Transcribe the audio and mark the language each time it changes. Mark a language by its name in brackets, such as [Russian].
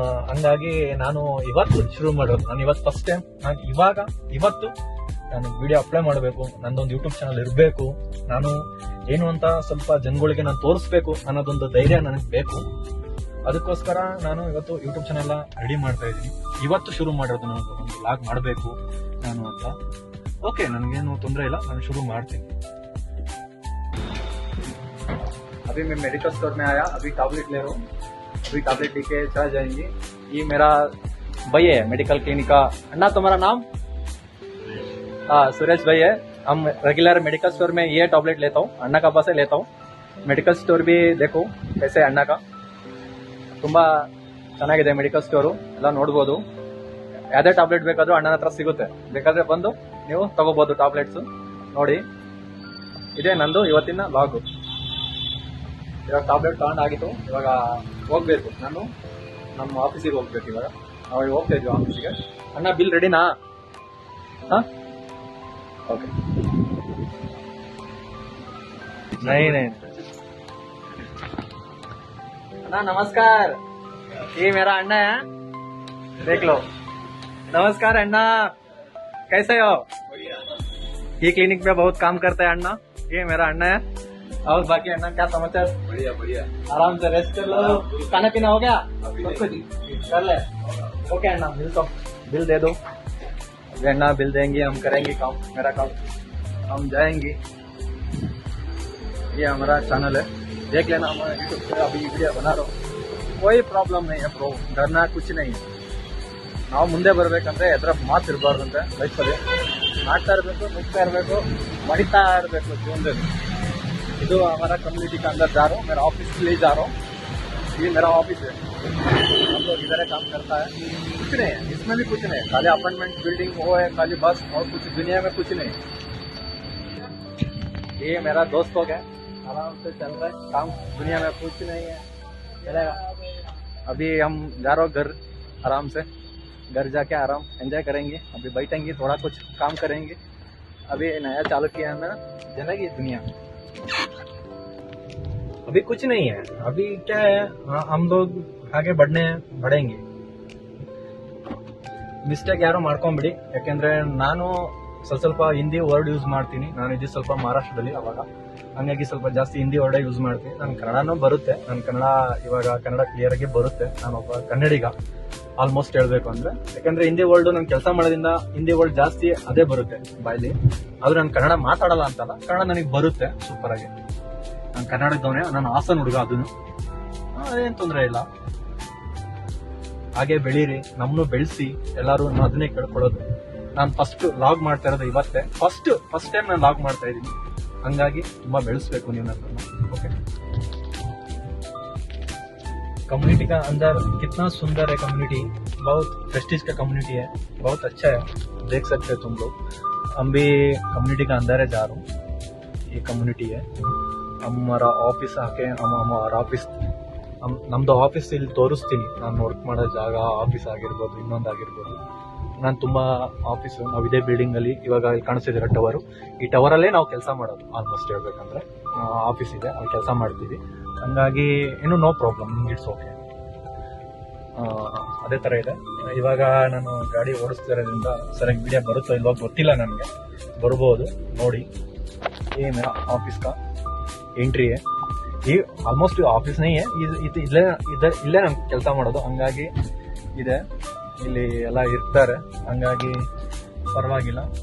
[Kannada] ಹಂಗಾಗಿ ನಾನು ಇವತ್ತು ಶುರು ಮಾಡೋದು. ನಾನು ಇವತ್ತು ಫಸ್ಟ್ ಟೈಮ್ ಇವತ್ತು ನಾನು ವಿಡಿಯೋ ಅಪ್ಲೈ ಮಾಡಬೇಕು, ನಂದೊಂದು ಯೂಟ್ಯೂಬ್ ಚಾನಲ್ ಇರಬೇಕು, ನಾನು ಏನು ಅಂತ ಸ್ವಲ್ಪ ಜನಗಳಿಗೆ ನಾನು ತೋರಿಸ್ಬೇಕು ಅನ್ನೋದೊಂದು ಧೈರ್ಯ ನನಗೆ ಬೇಕು. ಅದಕ್ಕೋಸ್ಕರ ನಾನು ಇವತ್ತು ಯೂಟ್ಯೂಬ್ ಚಾನಲ್ ರೆಡಿ ಮಾಡ್ತಾ ಇದ್ದೀನಿ. ಇವತ್ತು ಶುರು ಮಾಡೋದು, ನಾನು ಒಂದು ವ್ಲಾಗ್ ಮಾಡಬೇಕು ನಾನು ಅಂತ. ಓಕೆ, ನನಗೇನು ತೊಂದರೆ ಇಲ್ಲ, ನಾನು ಶುರು ಮಾಡ್ತೀನಿ. [Hindi] अभी मैं मेडिकल स्टोर में आया, अभी टैबलेट ले रहा हूँ. अभी टैबलेट लेके चला जाएंगे. ये मेरा भाई है मेडिकल क्लिनिक का. अन्ना तुम्हारा नाम? हाँ, सुरेश भाई है. हम रेगुलर मेडिकल स्टोर में ये टैबलेट लेता हूँ, अन्ना का पास से लेता हूँ. मेडिकल स्टोर भी देखो कैसे अन्ना का [Kannada] ತುಂಬಾ ಚೆನ್ನಾಗಿದೆ ಮೆಡಿಕಲ್ ಸ್ಟೋರು, ಎಲ್ಲ ನೋಡ್ಬೋದು. ಯಾವುದೇ ಟ್ಯಾಬ್ಲೆಟ್ ಬೇಕಾದ್ರೂ ಅಣ್ಣನ ಹತ್ರ ಸಿಗುತ್ತೆ, ಬೇಕಾದ್ರೆ ಬಂದು ನೀವು ತಗೋಬಹುದು ಟ್ಯಾಬ್ಲೆಟ್ಸ್. ನೋಡಿ, ಇದೇ ನಂದು ಇವತ್ತಿನ ಲಾಗು. ಇವಾಗ ಟ್ಯಾಬ್ಲೆಟ್ ತಗೊಂಡು ಆಗಿತ್ತು, ಇವಾಗ ಹೋಗ್ಬೇಕು. ನಾನು ನಮ್ಮ ಆಫೀಸಿಗೆ ಹೋಗ್ಬೇಕು. ಇವಾಗ ನಾವು ಹೋಗ್ತಾ ಇದ್ವಿ ಆಫೀಸಿಗೆ. ಅಣ್ಣ ಬಿಲ್ ರೆಡಿನಾ? ಹಾಂ, ಓಕೆ. [Hindi] नहीं अन्ना नमस्कार, ये मेरा अन्ना है, देख लो. नमस्कार अन्ना, कैसे हो? ये क्लिनिक में बहुत काम करता है अन्ना. ये मेरा अन्ना है. और बाकी अन्ना क्या समाचार? बढ़िया बढ़िया, आराम से रेस्ट कर लो. खाना पीना हो गया? कर ले. ओके अन्ना, बिल दे दो. अन्ना बिल देंगे, हम करेंगे काम, मेरा काम हम जाएंगे. ये हमारा चैनल है, देख लेना. हमारा यूट्यूब पे अभी वीडियो बना रहा हूँ. कोई प्रॉब्लम नहीं है ब्रो, डरना कुछ नहीं है. [Kannada] ನಾವು ಮುಂದೆ ಬರಬೇಕಂದ್ರೆ ಎದ್ರ ಮಾತಿರಬಾರ್ದಂತೆ ಲೈಫಲ್ಲಿ. ಮಾಡ್ತಾ ಇರಬೇಕು, ನುಗ್ತಾ ಇರಬೇಕು, ಮಡಿತಾ ಇರಬೇಕು ಜೀವನದಲ್ಲಿ. [Hindi] ಇದು हमारा कम्युनिटी का अंदर जा रहा हूँ, मेरा ऑफिस के लिए जा रहा हूँ. ये मेरा ऑफिस है, हम लोग इधर काम करता है. कुछ नहीं है इसमें भी, कुछ नहीं है. खाली अपार्टमेंट बिल्डिंग वो है, खाली बस, और कुछ दुनिया में कुछ नहीं है. ये मेरा दोस्त हो गया, आराम से चल रहा है काम, दुनिया में कुछ नहीं है, चलेगा. अभी हम जा रहे हो घर, आराम से घर जाके आराम एंजॉय करेंगे. अभी बैठेंगे, थोड़ा कुछ काम करेंगे. अभी नया चालू किया है, चलेगी दुनिया. अभी कुछ नहीं है, अभी क्या है, हम लोग आगे बढ़ेंगे. [Kannada] ಮಿಸ್ಟೇಕ್ ಯಾರು ಮಾಡ್ಕೊಂಬಿಡಿ, ಯಾಕೆಂದ್ರೆ ನಾನು ಸ್ವಲ್ಪ ಹಿಂದಿ ವರ್ಡ್ ಯೂಸ್ ಮಾಡ್ತೀನಿ. ನಾನು ಇದು ಸ್ವಲ್ಪ ಮಹಾರಾಷ್ಟ್ರದಲ್ಲಿ, ಅವಾಗ ಹಂಗಾಗಿ ಸ್ವಲ್ಪ ಜಾಸ್ತಿ ಹಿಂದಿ ವರ್ಡೇ ಯೂಸ್ ಮಾಡ್ತೀನಿ. ನಾನು ಕನ್ನಡನೂ ಬರುತ್ತೆ, ನಾನು ಕನ್ನಡ ಕ್ಲಿಯರ್ ಆಗಿ ಬರುತ್ತೆ. ನಾನೊಬ್ಬ ಕನ್ನಡಿಗ ಆಲ್ಮೋಸ್ಟ್ ಹೇಳ್ಬೇಕು ಅಂದ್ರೆ. ಯಾಕಂದ್ರೆ ಹಿಂದಿ ವರ್ಡ್ ನಾನು ಕೆಲಸ ಮಾಡೋದ್ರಿಂದ ಹಿಂದಿ ವರ್ಡ್ ಜಾಸ್ತಿ ಅದೇ ಬರುತ್ತೆ ಬಾಯಲ್ಲಿ. ಆದ್ರೆ ನಾನು ಕನ್ನಡ ಮಾತಾಡಲ್ಲ ಅಂತಲ್ಲ, ಕನ್ನಡ ನನಗೆ ಬರುತ್ತೆ ಸೂಪರ್ ಆಗಿ. ನಾನು ಕನ್ನಡದವನೇ, ನಾನು ಹಾಸನ್ ಹುಡುಗ, ಅದನ್ನು ಅದೇನು ತೊಂದರೆ ಇಲ್ಲ. ಹಾಗೆ ಬೆಳೀರಿ, ನಮ್ಮನ್ನು ಬೆಳೆಸಿ ಎಲ್ಲರೂ. ಅದನ್ನೇ ಕೇಳ್ಕೊಡೋದು. ನಾನು ಫಸ್ಟ್ ಲಾಗ್ ಮಾಡ್ತಾ ಇರೋದು ಇವತ್ತೇ, ಫಸ್ಟ್ ಟೈಮ್ ನಾನು ಲಾಗ್ ಮಾಡ್ತಾ ಇದ್ದೀನಿ. ಹಂಗಾಗಿ ತುಂಬಾ ಬೆಳೆಸ್ಬೇಕು ನೀವು ನನ್ನನ್ನು. [Hindi] ओके, कम्युनिटी का अंदर कितना सुंदर है कम्युनिटी, बहुत प्रेस्टीज का कम्युनिटी है, बहुत अच्छा है, देख सकते हो तुम लोग. हम भी कम्युनिटी का अंदर है जा रहा हूँ. ये कम्युनिटी है, हमारा ऑफिस आके हमारा ऑफिस [Kannada] ನಮ್ದು ಆಫೀಸ್ ಇಲ್ಲಿ ತೋರಿಸ್ತೀನಿ. ನಾನು ವರ್ಕ್ ಮಾಡೋ ಜಾಗ, ಆಫೀಸ್ ಆಗಿರ್ಬೋದು, ಇನ್ನೊಂದಾಗಿರ್ಬೋದು. ನಾನು ತುಂಬಾ ಆಫೀಸು, ನಾವು ಇದೇ ಬಿಲ್ಡಿಂಗ್ ಅಲ್ಲಿ ಇವಾಗ ಕಾಣಿಸ್ತಿದ್ದೀರ ಟವರು, ಈ ಟವರಲ್ಲೇ ನಾವು ಕೆಲಸ ಮಾಡೋದು. ಆಲ್ಮೋಸ್ಟ್ ಹೇಳ್ಬೇಕಂದ್ರೆ ಆಫೀಸ್ ಇದೆ, ಅಲ್ಲಿ ಕೆಲಸ ಮಾಡ್ತೀವಿ. ಹಂಗಾಗಿ ಏನು ನೋ ಪ್ರಾಬ್ಲಮ್, ಇಟ್ಸ್ ಓಕೆ. ಅದೇ ಥರ ಇದೆ. ಇವಾಗ ನಾನು ಗಾಡಿ ಓಡಿಸ್ತಿರೋದ್ರಿಂದ ಸರಿಯಾಗಿ ವಿಡಿಯೋ ಬರುತ್ತೋ ಇಲ್ವೋ ಗೊತ್ತಿಲ್ಲ ನನಗೆ, ಬರ್ಬೋದು ನೋಡಿ. [Hindi] ये मेरा ऑफिस का एंट्री है. [Kannada] ये ಆಲ್ಮೋಸ್ಟ್ ಆಫೀಸ್ [Hindi] नहीं है, [Kannada] ಇಲ್ಲೇ ನಾನು ಕೆಲಸ ಮಾಡೋದು. ಹಂಗಾಗಿ ಇದೆ, ಇಲ್ಲಿ ಎಲ್ಲ ಇರ್ತಾರೆ, ಹಂಗಾಗಿ ಪರವಾಗಿಲ್ಲ.